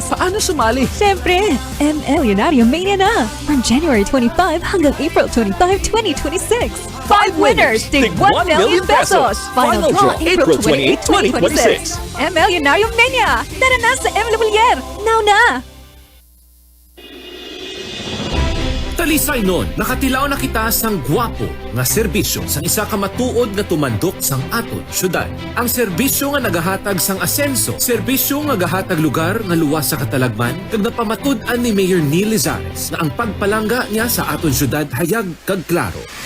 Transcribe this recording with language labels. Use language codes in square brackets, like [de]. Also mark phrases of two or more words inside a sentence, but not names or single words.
[tl] Paano sumali? Siyempre, ML Unarium Mania na! [en] From January 25 [tl] hanggang April 25, 2026. [en] 5 winners, tig 1 million pesos! Final draw, April 28, 2026. ML Unarium Mania! [tl] Tara na sa ML Villar! Now na! [hil] Talisay nun, nakatilaw na kita sang gwapo nga serbisyo sang isa ka matuod nga tumandok sang aton syudad. Ang serbisyo nga nagahatag sang asenso, serbisyo nga gahatag lugar nga luwas sa katalagman kag napamatud-an ni Mayor Neil Lizares na ang pagpalangga niya sa aton syudad hayag kag klaro.